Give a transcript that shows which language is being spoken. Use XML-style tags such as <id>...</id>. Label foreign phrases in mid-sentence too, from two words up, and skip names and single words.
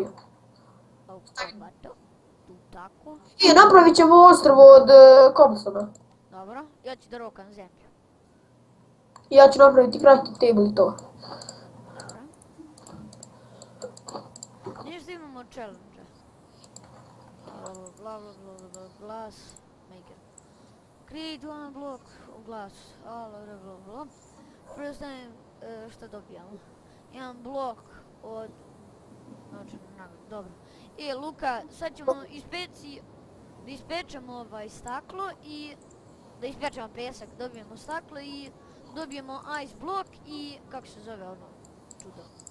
<sr>Ovako. Tu tako. Napravit ćemo ostrvo od cobblestona. Dobro. Ja ću da rokam zemlju. Ja ću napraviti</sr> <en>crafting table</en> <sr>i to. Dobro. Nešto imamo challenge.</sr> <en>Glass maker. Create one block of glass.</en> <sr>Blah.</sr> <en>First time</en> <sr>što dobijamo? Jedan blok od... Dobro. Luka, sad ćemo da ispečemo ovaj staklo i da ispečemo pesak, dobijemo staklo i dobijemo ice block i kako se zove ono čudo.</sr>